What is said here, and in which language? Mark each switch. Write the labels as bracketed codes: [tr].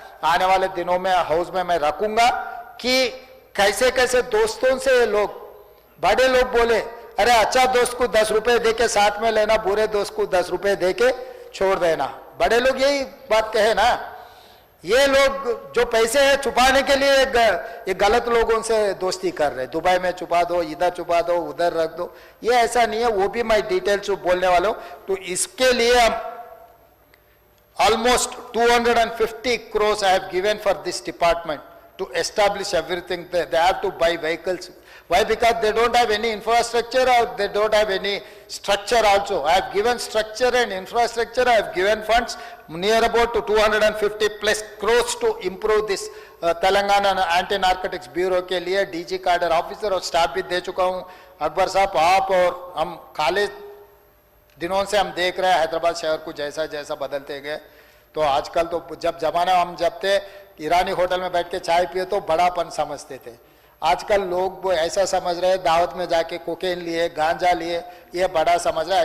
[hi] आने वाले दिनों में हाउस में मैं रखूंगा कि कैसे कैसे दोस्तों से लोग, बड़े लोग बोले अरे अच्छा दोस्त को 10 रुपए दे के साथ में लेना, बुरे दोस्त को 10 रुपए दे के छोड़ देना। बड़े लोग यही बात कहे ना। ये लोग जो पैसे है छुपाने के लिए ये गलत लोगों से दोस्ती कर रहे हैं। दुबई में छुपा दो, इधर छुपा दो, उधर रख दो, ये ऐसा नहीं है। वो भी मैं डिटेल्स बोलने वाला हूं। तो इसके लिए हम [en] Almost 250 crores I have given for this department to establish everything. They have to buy vehicles. Why? Because they don't have any infrastructure or they don't have any structure also. I have given structure and infrastructure. I have given funds near about to 250 plus crores to improve this Telangana Anti-Narcotics Bureau [hi] के लिए DG cadre officer और staff भी दे चुका हूँ। अकबर साहब, आप और हम खाली दिनों से हम देख रहे हैं हैदराबाद शहर को जैसा जैसा बदलते गए। तो आजकल तो जब जमाना हम जब थे ईरानी होटल में बैठ के चाय पिए तो बड़ापन समझते थे। आजकल लोग वो ऐसा समझ रहे हैं दावत में जाके कोकेन लिए, गांजा लिए, ये बड़ा समझ रहा है।